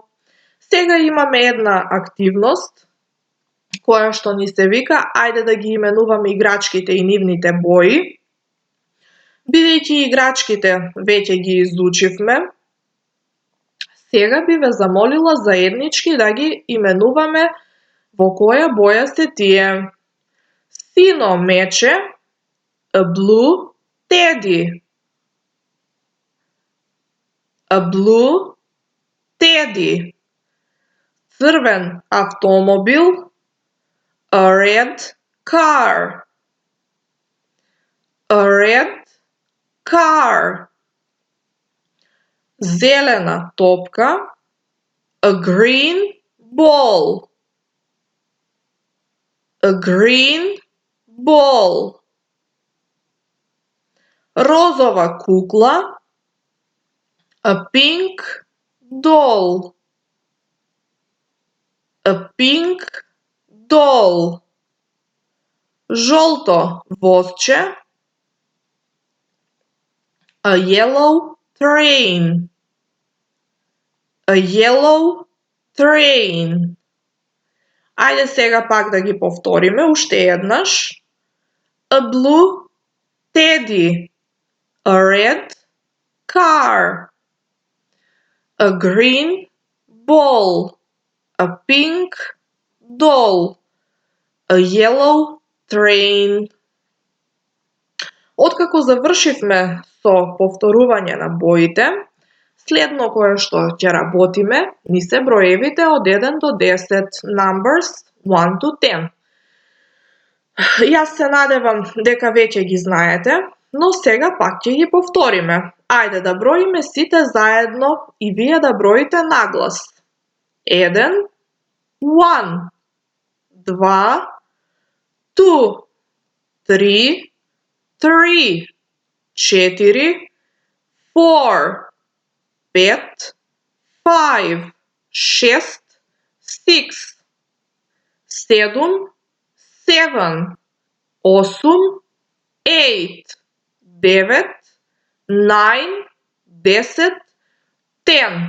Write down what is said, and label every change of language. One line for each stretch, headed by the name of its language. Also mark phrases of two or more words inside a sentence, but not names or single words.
Macedonian: Сега имаме една активност која што ни се вика ајде да ги именуваме играчките и нивните бои. Бидејќи играчките веќе ги изучивме, сега би ве замолила заеднички да ги именуваме во која боја се тие. Сино мече,
English: a blue teddy. A blue teddy.
Macedonian: Црвен автомобил,
English: a red car. A red car.
Macedonian: Зелена топка,
English: a green ball. A green ball.
Macedonian: Розова кукла,
English: a pink doll. A pink doll.
Macedonian: Жолто возче,
English: a yellow train. A yellow train.
Macedonian: Ајде сега пак да ги повториме уште еднаш.
English: A blue teddy. A red car. A green ball. A pink doll. A yellow train.
Macedonian: Откако завршивме со повторување на боите, следно кое што ќе работиме ни се броевите од 1 до 10,
English: numbers 1 to 10.
Macedonian: Јас се надевам дека веќе ги знаете, но сега пак ќе ги повториме. Ајде да броиме сите заедно и вие да броите наглас. 1, 1, 2, 2, 3, 3, 4, 4, 5, 5, 6, 6, 7, 7, 8, 8, 9, 9, 10, 10.